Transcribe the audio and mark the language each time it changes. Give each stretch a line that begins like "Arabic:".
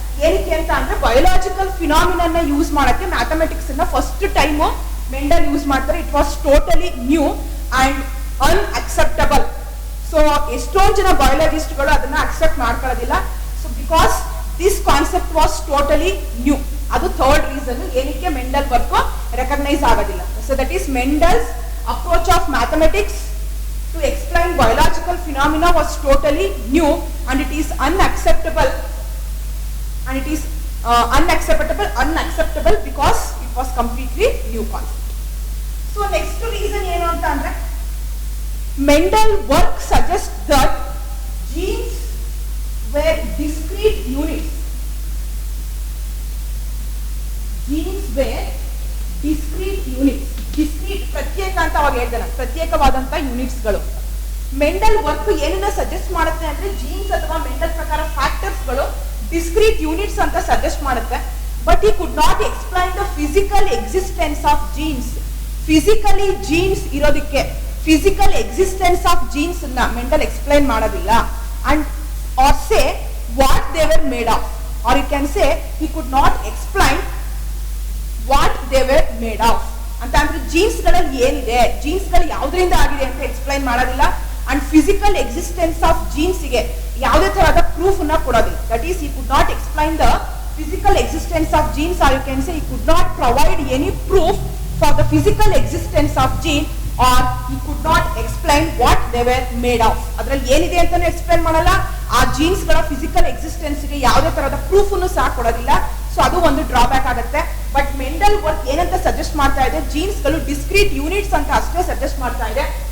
Kannada: ಏನಕ್ಕೆ ಅಂತ ಅಂದ್ರೆ ಬಯೋಲಾಜಿಕಲ್ ಫಿನಾಮಿನನ್ ಯೂಸ್ ಮಾಡಕ್ಕೆ ಮ್ಯಾಥಮೆಟಿಕ್ಸ್ ನ ಫಸ್ಟ್ ಟೈಮ್ ಮೆಂಡಲ್ ಯೂಸ್ ಮಾಡ್ತಾರೆ.
English: It was totally new and unacceptable.
Kannada: So ಎಷ್ಟೊಂದು ಜನ ಬಯಾಲಜಿಸ್ಟ್ಗಳು ಅದನ್ನ accept ಮಾಡ್ಕೊಳ್ಳೋದಿಲ್ಲ.
English: So because this concept was totally new.
Kannada: ಅದು ಥರ್ಡ್ ರೀಸನ್ ಏನಕ್ಕೆ ಮೆಂಡಲ್ ವರ್ಕ್ ರೆಕಗ್ನೈಸ್ ಆಗೋದಿಲ್ಲ.
English: So that is Mendel's approach of mathematics to explain biological phenomena was totally new and it is unacceptable, and it is unacceptable because it was completely new concept. So next reason
Kannada: ಏನು ಅಂತ ಅಂದ್ರೆ,
English: Mendel work suggests that genes were discrete units. Genes were discrete units.
Kannada: Discrete ಪ್ರತ್ಯೇಕ ಅಂತ ಅವಾಗ ಹೇಳ್ತಾನೆ, ಪ್ರತ್ಯೇಕವಾದಂತ units ಗಳು. Mendel work ಏನನ್ನ suggest ಮಾಡುತ್ತೆ ಅಂದ್ರೆ, ಜೀನ್ಸ್ ಅಥವಾ ಮೆಂಡಲ್ ಪ್ರಕಾರ ಫ್ಯಾಕ್ಟರ್ಸ್ ಗಳು ಡಿಸ್ಕ್ರೀಟ್ ಯೂನಿಟ್ಸ್ ಅಂತ ಸಜೆಸ್ಟ್ ಮಾಡುತ್ತೆ.
English: But he could not explain the physical existence of genes.
Kannada: Physically jeans ಇರೋದಕ್ಕೆ,
English: physical existence of genes
Kannada: ಅನ್ನ ಮೆಂಡಲ್ ಎಕ್ಸ್ಪ್ಲೈನ್ ಮಾಡೋದಿಲ್ಲ.
English: And or say what they were made of, or you can say he could not explain what they were made of ಅಂತ.
Kannada: ಅಂದ್ರೆ jeans ಗಳಲ್ಲಿ ಏನಿದೆ, jeans ಗಳು ಯಾವ್ದ್ರಿಂದ ಆಗಿದೆ ಅಂತ ಎಕ್ಸ್ಪ್ಲೈನ್ ಮಾಡೋದಿಲ್ಲ. And
English: physical existence of genes
Kannada: ಗೆ ಯಾವುದೇ ತರಹದ ಪ್ರೂಫ್ ಅನ್ನ ಕೊಡೋದಿಲ್ಲ.
English: That is he could not explain the physical physical existence of genes, or you can say he could not provide any proof for the physical existence of gene, or he could not explain what they were made of.
Kannada: ಅದರಲ್ಲಿ ಏನಿದೆ ಅಂತಾನೆ explain ಮಾಡಲ್ಲ, ಆ jeans ಗಳ physical existence ಗೆ ಯಾವುದೇ ತರಹದ proof ಅನ್ನು ಸಹ ಕೊಡೋದಿಲ್ಲ. ಸೊ ಅದು ಒಂದು ಡ್ರಾಬ್ಯಾಕ್ ಆಗುತ್ತೆ. ಬಟ್ ಮೆಂಡಲ್ ವರ್ಕ್ ಏನಂತ ಸಜೆಸ್ಟ್ ಮಾಡ್ತಾ ಇದೆ, ಜೀನ್ಸ್ ಗಳು ಡಿಸ್ಕ್ರೀಟ್ ಯೂನಿಟ್ಸ್ ಅಂತ ಅಷ್ಟೇ ಸಜೆಸ್ಟ್ ಮಾಡ್ತಾ ಇದೆ.